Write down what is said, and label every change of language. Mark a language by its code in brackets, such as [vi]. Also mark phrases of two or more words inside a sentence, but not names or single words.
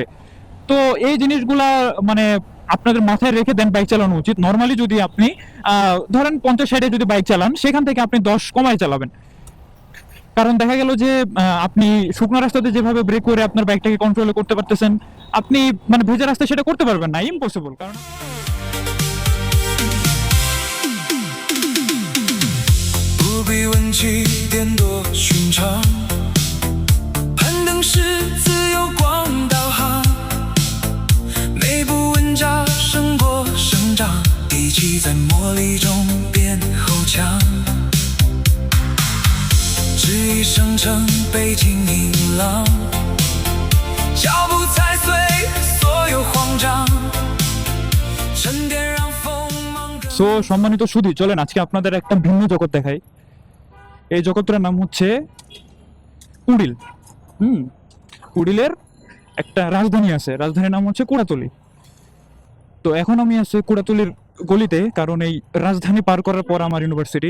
[bn] তো এই জিনিসগুলা মানে আপনাদের মাথায় রেখে দেন বাইক চালানো উচিত। নর্মালি যদি আপনি ধরেন 50-60-এ যদি বাইক চালান, সেখান থেকে আপনি 10 কমায় চালাবেন। কারণ দেখা গেল যে আপনি শুকনো রাস্তাতে যেভাবে ব্রেক করে আপনার বাইকটাকে কন্ট্রোল করতে পারতেছেন, আপনি মানে ভেজা রাস্তায় সেটা করতে পারবেন না, ইম্পসিবল। কারণ [zh] 不必问起点多寻常，攀登是自由光导航，每步稳扎胜过生长，一起在磨砺中变厚强。质疑生成背景音浪，脚步踩碎所有慌张，沉淀让锋芒更。 [bn] সো সম্মানিত সুধী, চলেন আজকে আপনাদের একটা ভিন্ন জগৎ দেখাই। এই জগৎটার নাম হচ্ছে কুড়িল। কুড়িলের একটা রাজধানী আছে, রাজধানীর নাম হচ্ছে কুড়াতলি। তো এখন আমি আছি কুড়াতলির গলিতে, কারণ এই রাজধানী পার করার পর আমার ইউনিভার্সিটি।